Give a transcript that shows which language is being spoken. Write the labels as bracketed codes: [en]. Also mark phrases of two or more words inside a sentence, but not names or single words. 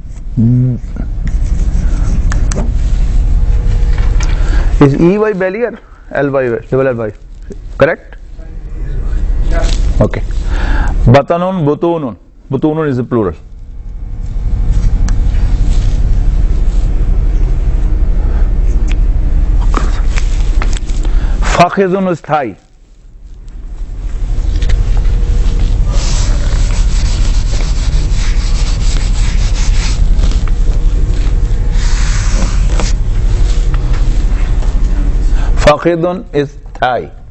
[en] Is EY belly or LY, double LY? Correct? Okay. [ar] بطن بطون بطون [en] is the plural. Fakhidun is thigh. Fakhidun is thigh.